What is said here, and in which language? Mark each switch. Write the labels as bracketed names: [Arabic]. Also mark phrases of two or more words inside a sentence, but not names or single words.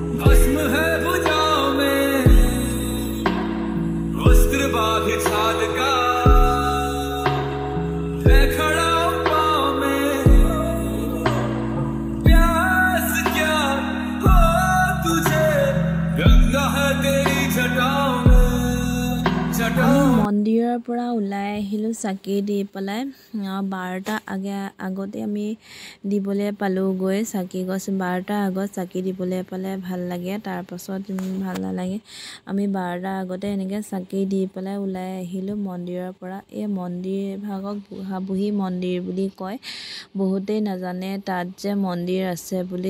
[Hindi] भस्म है भुजाओं में, वस्त्र बांधे छाद का मैं खड़ा हूं पाँव में, प्यास क्या हो तुझे, गंगा है तेरी जटाओं में, जटाओं में। [Assamese] মন্দিৰৰ পৰা ওলাই আহিলোঁ চাকি দি পেলাই 12টা আগতে আমি দিবলৈ পালোঁগৈ চাকি গছ 12টা আগত চাকি দিবলৈ পালে ভাল লাগে তাৰপাছত ভাল নালাগে আমি 12টা আগতে এনেকৈ চাকি দি পেলাই ওলাই আহিলোঁ মন্দিৰৰ পৰা এই মন্দিৰ ভাগক বুঢ়াবুঢ়ী মন্দিৰ বুলি কয় বহুতেই নাজানে তাত যে মন্দিৰ আছে বুলি